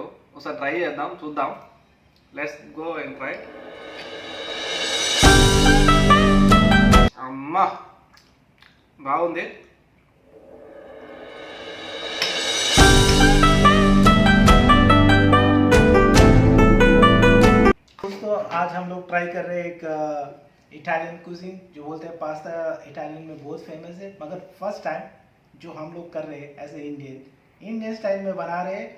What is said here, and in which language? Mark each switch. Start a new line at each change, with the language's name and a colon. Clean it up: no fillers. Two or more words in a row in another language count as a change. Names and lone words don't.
Telugu: ఒకసారి ట్రై చేద్దాం, చూద్దాం.
English: let's go and try.
Telugu: అమ్మా బాగుంది.
Hindi: दोस्तों आज हम लोग ट्राई कर रहे हैं एक
English: Italian cuisine,
Hindi: जो बोलते हैं पास्ता इटालियन में बहुत फेमस है, मगर
English: first time
Hindi: जो हम लोग कर रहे हैं
English: as a Indian style
Hindi: में बना रहे हैं।